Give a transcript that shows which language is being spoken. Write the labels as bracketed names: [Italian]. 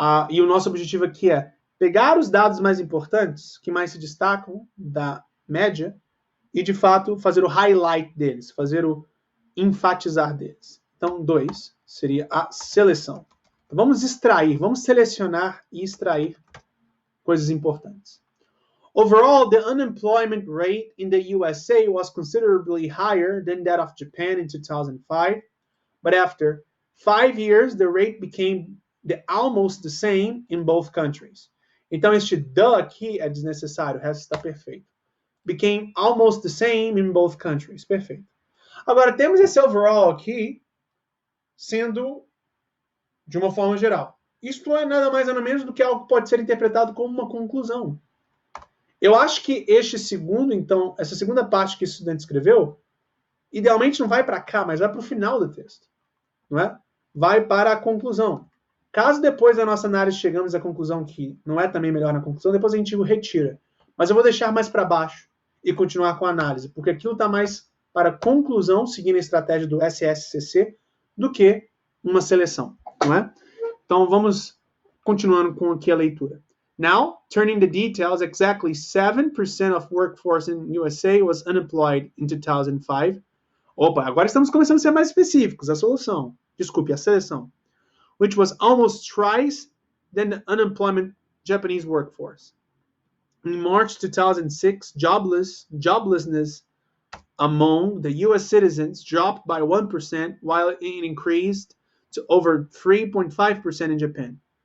[Portuguese] E o nosso objetivo aqui é pegar os dados mais importantes, que mais se destacam da média, e, de fato, fazer o highlight deles, fazer o enfatizar deles. Então, 2 seria a seleção. Então, vamos extrair, vamos selecionar e extrair coisas importantes. [English] Overall, the unemployment rate in the USA was considerably higher than that of Japan in 2005, but after 5 years, the rate became almost the same in both countries. [Portuguese] Então, este the aqui é desnecessário, o resto está perfeito. [English] Became almost the same in both countries. [Portuguese] Perfeito. Agora, temos esse overall aqui sendo de uma forma geral. Isso não é nada mais nada menos do que algo que pode ser interpretado como uma conclusão. Eu acho que este segundo, então, essa segunda parte que o estudante escreveu, idealmente não vai para cá, mas vai para o final do texto. Não é? Vai para a conclusão. Caso depois da nossa análise chegamos à conclusão que não é também melhor na conclusão, depois a gente o retira. Mas eu vou deixar mais para baixo e continuar com a análise, porque aquilo está mais para conclusão, seguindo a estratégia do SSCC, do que uma seleção. Não é? Então, vamos continuando com aqui a leitura. [English] Now, turning the details, exactly 7% of workforce in USA was unemployed in 2005. [Portuguese] Opa, agora estamos começando a ser mais específicos. A solução, desculpe, a seleção. [English] Which was almost twice than the unemployment Japanese workforce. In March 2006, joblessness among the US citizens dropped by 1%, while it increased to over 3.5% in Japan.